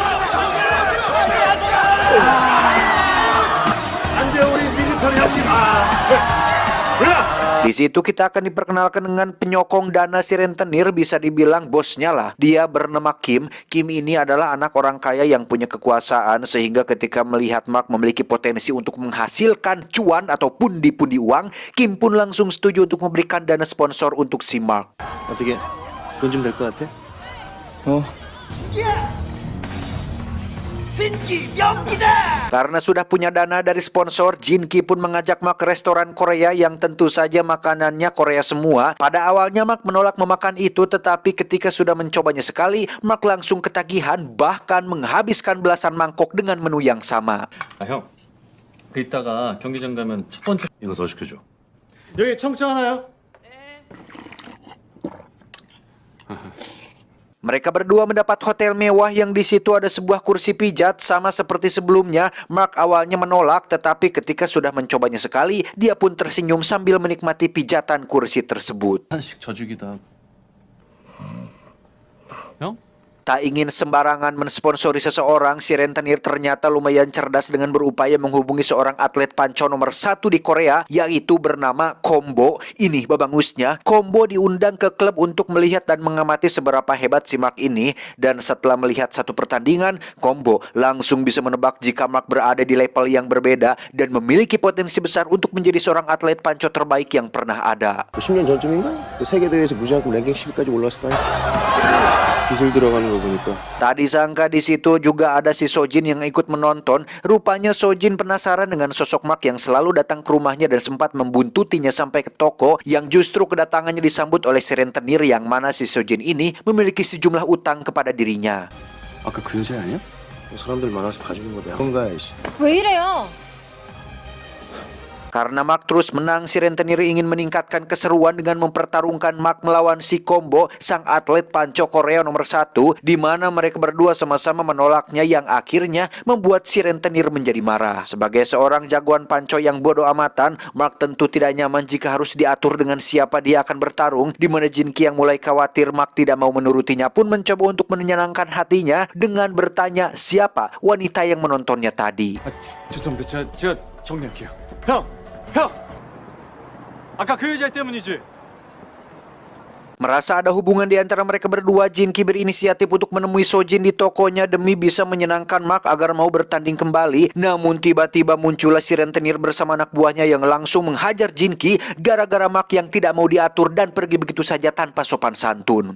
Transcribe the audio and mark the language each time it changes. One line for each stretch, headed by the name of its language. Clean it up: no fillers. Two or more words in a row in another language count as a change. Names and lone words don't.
Indonesian: Di situ kita akan diperkenalkan dengan penyokong dana si rentenir, bisa dibilang bosnya lah. Dia bernama Kim. Kim ini adalah anak orang kaya yang punya kekuasaan, sehingga ketika melihat Mark memiliki potensi untuk menghasilkan cuan atau pundi-pundi uang, Kim pun langsung setuju untuk memberikan dana sponsor untuk si Mark.
Korean: 어떻게 돈 좀 될 것 같아?
Indonesian: Karena sudah punya dana dari sponsor, Jin Ki pun mengajak Mark ke restoran Korea yang tentu saja makanannya Korea semua. Pada awalnya Mark menolak memakan itu, tetapi ketika sudah mencobanya sekali, Mark langsung ketagihan, bahkan menghabiskan belasan mangkok dengan menu yang sama.
Korean: 아 형, 그 이따가 경기장 가면 첫 번째 이거 더 시켜줘. 여기 청국장 하나요?
Indonesian: Mereka berdua mendapat hotel mewah yang di situ ada sebuah kursi pijat. Sama seperti sebelumnya, Mark awalnya menolak, tetapi ketika sudah mencobanya sekali, dia pun tersenyum sambil menikmati pijatan kursi tersebut.
Korean: 하나씩 져주기도 하고. 형?
Indonesian: Tak ingin sembarangan mensponsori seseorang, si rentenir ternyata lumayan cerdas dengan berupaya menghubungi seorang atlet panco nomor 1 di Korea, yaitu bernama Kombo. Ini babangusnya, Kombo diundang ke klub untuk melihat dan mengamati seberapa hebat si Mark ini. Dan setelah melihat satu pertandingan, Kombo langsung bisa menebak jika Mark berada di level yang berbeda dan memiliki potensi besar untuk menjadi seorang atlet panco terbaik yang pernah ada.
Korean: 10년 전쯤인가? 그 세계대회에서 무시하고 랭킹 10위까지 올랐었다. 기술 들어가는 거 보니까.
Indonesian: Tak disangka di situ juga ada si Sojin yang ikut menonton. Rupanya Sojin penasaran dengan sosok Mark yang selalu datang ke rumahnya dan sempat membuntutinya sampai ke toko, yang justru kedatangannya disambut oleh si rentenir yang mana si Sojin ini memiliki sejumlah utang kepada dirinya.
Korean: 아까 그 여자 아니야? 사람들 많아서 봐주는 거야. 뭔가 씨. 왜 이래요?
Indonesian: Karena Mark terus menang, si rentenir ingin meningkatkan keseruan dengan mempertarungkan Mark melawan si Kombo, sang atlet panco Korea nomor 1, di mana mereka berdua sama-sama menolaknya, yang akhirnya membuat si rentenir menjadi marah. Sebagai seorang jagoan panco yang bodoh amatan, Mark tentu tidak nyaman jika harus diatur dengan siapa dia akan bertarung, di mana Jin Ki yang mulai khawatir Mark tidak mau menurutinya pun mencoba untuk menyenangkan hatinya dengan bertanya siapa wanita yang menontonnya tadi.
Korean: 죄송합니다. 제가 정리할게요. 형! 아까 그 여자 때문이지?
Indonesian: Merasa ada hubungan di antara mereka berdua, Jin Ki berinisiatif untuk menemui Sojin di tokonya demi bisa menyenangkan Mark agar mau bertanding kembali. Namun tiba-tiba muncullah si rentenir bersama anak buahnya yang langsung menghajar Jin Ki gara-gara Mark yang tidak mau diatur dan pergi begitu saja tanpa sopan santun.